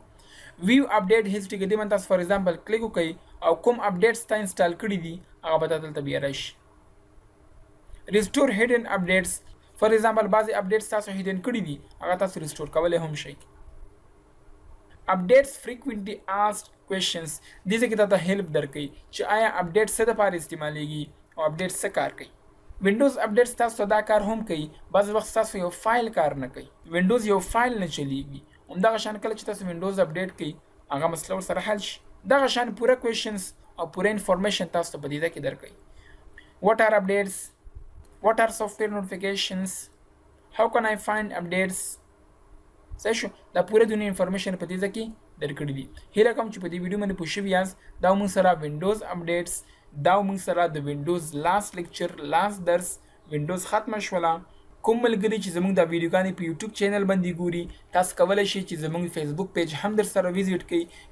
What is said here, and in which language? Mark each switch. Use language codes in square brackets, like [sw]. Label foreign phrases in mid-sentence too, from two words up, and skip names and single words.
[en] view update history [ps] کې دې باندې تاسو [en] for example [ps] کلیک وکړئ او کوم اپډیټس تا انسټال کړي دي هغه به تا دلته بیا راشي. [en] restore hidden updates. for example [ps] بعضې اپډیټس تاسو هیډن کړي دي هغه تاسو ریسټور کولی هم شئ. [en] اپډیټس frequently asked questions. [ps] دې ځای کې تاته هیلپ درکوي چې آیا اپډیټ څه دپاره استعمالیږي او اپډیټ څه کار کوي. Windows اپډیټس تاسو ته دا کار هم کوي. بعض وخت تاسو یو فایل کار نه کوي، Windows یو فایل نه چلیږي، همدغه شان کله چې تاسو Windows اپډیټ کوي هغه مسله ورسره حل شي. دغه شان پوره کوېشنز او پوره انفارمیشن تاسو ته په دې ځای کې درکوي. [en] What are updates? What are software notifications? How can I find updates? [ps] صحیح شو. دا پوره دنیا انفارمیشن په دې ځای کې درکړي دي. هیله کوم چې په دې ویډیو باندې پوه شوي یاست. دا موږ سره Windows اپډیټس، دا موږ سره د Windows [en] last lecture [ps] لاست درس Windows ختمه شوله. کوم ملګري چې زموږ دا ویډیوګانې په یوټیوب چینل باندې ګوري تاسو کولی شئ چې زموږ فیسبوک پیج هم در سره ویزیټ کړئ.